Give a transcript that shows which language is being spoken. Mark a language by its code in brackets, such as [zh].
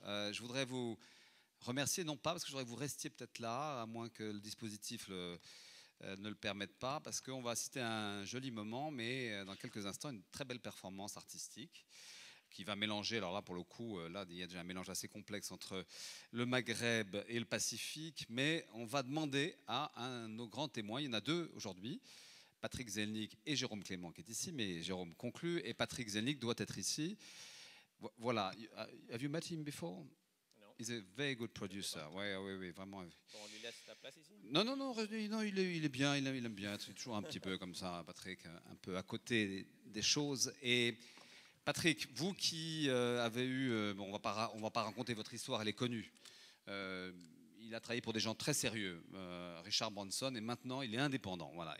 [fr] Je voudrais vous remercier, non pas parce que je voudrais que vous restiez peut-être là, à moins que le dispositif ne le permette pas, parce qu'on va assister à un joli moment, mais dans quelques instants, une très belle performance artistique qui va mélanger, alors là pour le coup, là il y a déjà un mélange assez complexe entre le Maghreb et le Pacifique, mais on va demander à un de nos grands témoins, il y en a 2 aujourd'hui, Patrick Zelnick et Jérôme Clément qui est ici, mais Jérôme conclut, et Patrick Zelnick doit être ici. [en] Voilà, have you met him before? He's a very good producer. [fr] Oui, vraiment. Bon, on lui laisse la place ici? Non, il est bien, il aime bien. C'est toujours un petit peu comme ça, Patrick, un peu à côté des choses. Et Patrick, vous qui avez eu, bon, on va pas raconter votre histoire, elle est connue. Il a travaillé pour des gens très sérieux, Richard Branson, et maintenant il est indépendant. Voilà.